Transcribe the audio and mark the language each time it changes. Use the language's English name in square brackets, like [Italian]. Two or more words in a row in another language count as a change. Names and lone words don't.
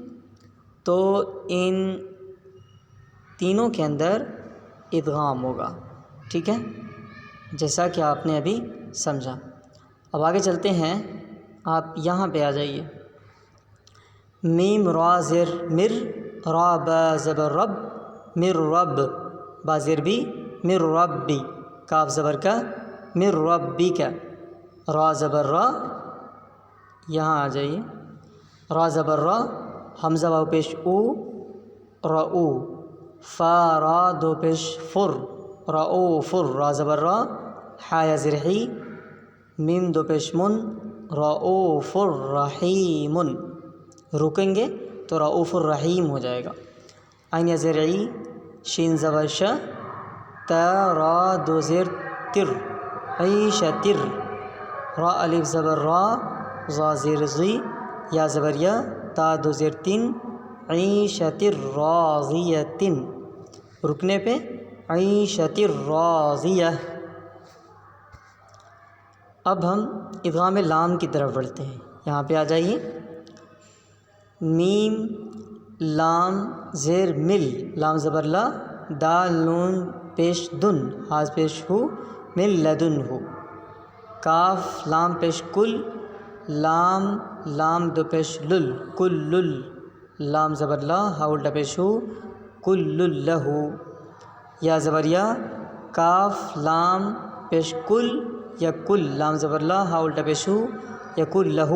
[Urdu] تو ان تینوں کے اندر ادغام ہوگا، ٹھیک ہے؟ جیسا کہ آپ نے ابھی سمجھا۔ اب آگے چلتے ہیں، آپ یہاں پہ آ جائیے۔ میم را زر مر، را با زبر رب، مر رب، با زر بی، مر ربی، کاف زبر کا، مر ربی کا، را زبر را، یہاں آ جائیے، را زبر را، حمزہ واو پیش او، رؤ، فا را دو پیش فر، رؤوفر، را زبر را، حا یا زر حی، میم دو پیش من، [Arabic] رؤوف الرحیم، [Urdu] رکیں گے تو [Arabic] رؤوف الرحیم [Urdu] ہو جائے گا۔ عین یا زر عی، شین زبر شا، تا را دو زر تر، عیشتر، را الف زبر را، ضا زیر زی، یا زبر یا، تا دو زیر تن، [Arabic] عیشتر راضیتن، [Urdu] رکنے پہ [Arabic] عیشتر راضیہ۔ [Urdu] اب ہم ادغام لام کی طرف بڑھتے ہیں، یہاں پہ آ جائیے۔ میم لام زیر مل، لام زبر لا، دال نون پیش دن، حاض پیش ہو، مل لدن ہو، کاف لام پیش کل، لام لام دو پیش لل، کل لل، لام زبر لا، ہا الٹا پیش ہو، کل لہو، یا زبر یا، کاف لام پیش کل یا کل، لام زبر لا ہا الٹا پیش ہو یا کل لہو۔